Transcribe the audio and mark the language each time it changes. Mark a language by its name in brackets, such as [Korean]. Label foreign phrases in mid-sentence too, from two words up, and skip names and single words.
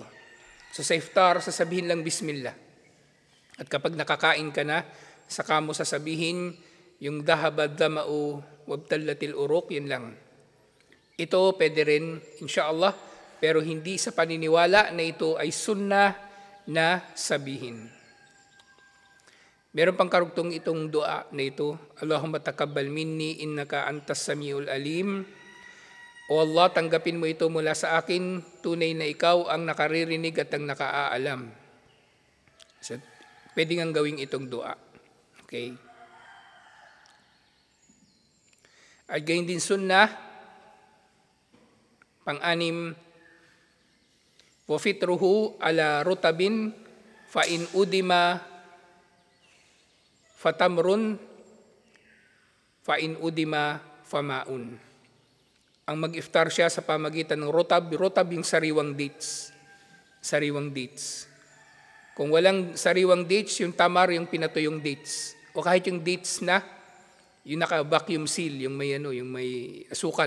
[Filipino] So sa iftar, sasabihin lang bismillah. At kapag nakakain ka na, saka mo sasabihin yung [Arabic] ذهب الظمأ وابتلت العروق, [Filipino] yun lang. Ito pwede rin, insyaallah, pero hindi sa paniniwala na ito ay sunnah na sabihin. Meron pang karugtong itong dua na ito, [Arabic] اللهم تقبل مني إنك أنت السميع العليم. [English] O Allah, [Filipino] tanggapin mo ito mula sa akin, tunay na ikaw ang nakaririnig at ang nakaaalam. So, pwede nga gawing itong dua. Okay? At gayon din sunnah, pang-anim, [Arabic] وفطره على رطب فإن عدم فتمر فإن عدم فماء. [Filipino] Ang mag-iftar siya sa pamagitan ng rotab. Rotab yung sariwang dates. Sariwang dates. Kung walang sariwang dates, yung tamar, yung pinatuyong dates. O kahit yung dates na, yung naka-vacuum seal, yung may, yung may asukal.